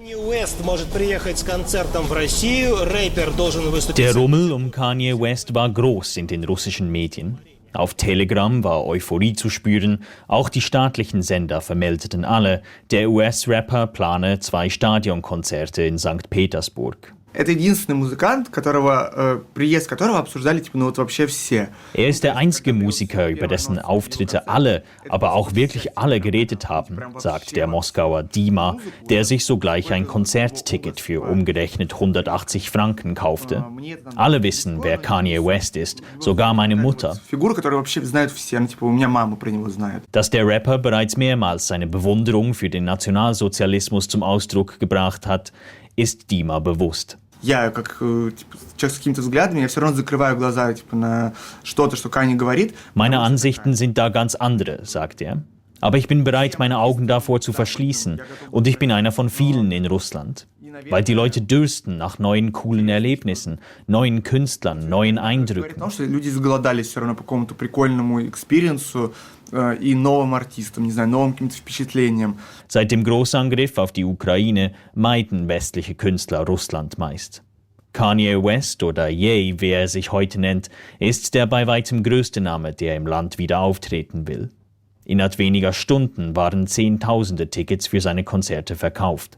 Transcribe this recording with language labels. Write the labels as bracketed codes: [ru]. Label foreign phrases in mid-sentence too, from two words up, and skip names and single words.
[de] Der Rummel um Kanye West war groß in den russischen Medien. Auf Telegram war Euphorie zu spüren, auch die staatlichen Sender vermeldeten alle, der US-Rapper plane 2 Stadionkonzerte in St. Petersburg. [ru] Это единственный музыкант, приезд которого обсуждали вообще все. [de] Er ist der einzige Musiker, über dessen Auftritte alle, aber auch wirklich alle geredet haben, sagt der Moskauer Dima, der sich sogleich ein Konzertticket für umgerechnet 180 Franken kaufte. Alle wissen, wer Kanye West ist, sogar meine Mutter. Dass der Rapper bereits mehrmals seine Bewunderung für den Nationalsozialismus zum Ausdruck gebracht hat, ist Dima bewusst. [ru] Я, как человек с какими-то взглядами, я все равно закрываю глаза на что-то, что Kanye говорит. [de] Meine Ansichten sind da ganz andere, sagt er. Aber ich bin bereit, meine Augen davor zu verschließen. Und ich bin einer von vielen in Russland. Weil die Leute dürsten nach neuen, coolen Erlebnissen, neuen Künstlern, neuen Eindrücken. [ru] Потому что люди заголодались все равно по какому-то прикольному экспириенсу и новым артистам, не знаю, новым каким-то впечатлениям. [de] Seit dem Großangriff auf die Ukraine meiden westliche Künstler Russland meist. Kanye West oder Ye, wie er sich heute nennt, ist der bei weitem größte Name, der im Land wieder auftreten will. Innerhalb weniger Stunden waren Zehntausende Tickets für seine Konzerte verkauft.